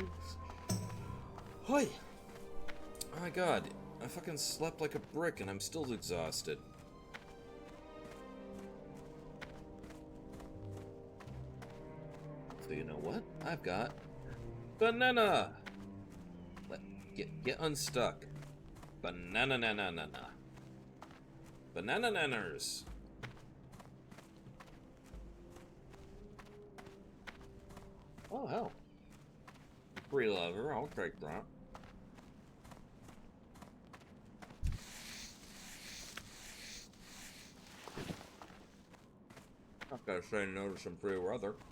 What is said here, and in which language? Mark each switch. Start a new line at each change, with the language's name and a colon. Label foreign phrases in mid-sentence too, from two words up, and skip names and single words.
English: Hi. Oh my god. I fucking slept like a brick and I'm still exhausted. So you know what? I've got banana. Get unstuck. Banana na na na na. Banana nanners. Oh hell. Free lever, I'll take that. Not gonna say no to some free leather.